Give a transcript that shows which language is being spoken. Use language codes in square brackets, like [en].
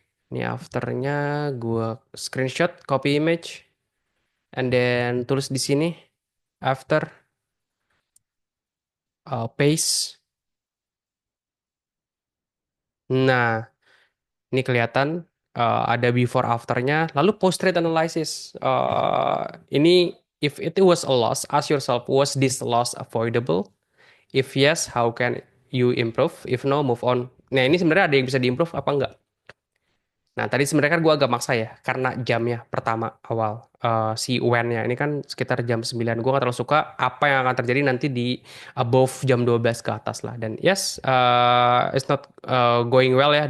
[id] Ini afternya gue screenshot, [en] copy image, and then [id] tulis di sini after paste. Nah, ini kelihatan ada before afternya. Lalu post trade analysis. Ini [en] if it was a loss, ask yourself, was this loss avoidable? If yes, how can you improve? If no, move on. [id] Nah, ini sebenarnya ada yang bisa diimprove apa enggak? Nah, tadi sebenarnya kan gue agak maksa ya, karena jamnya pertama awal. Si when-nya ini kan sekitar jam 9. Gue gak terlalu suka apa yang akan terjadi nanti di above jam 12 ke atas lah. Dan [en] yes, it's not going well ya.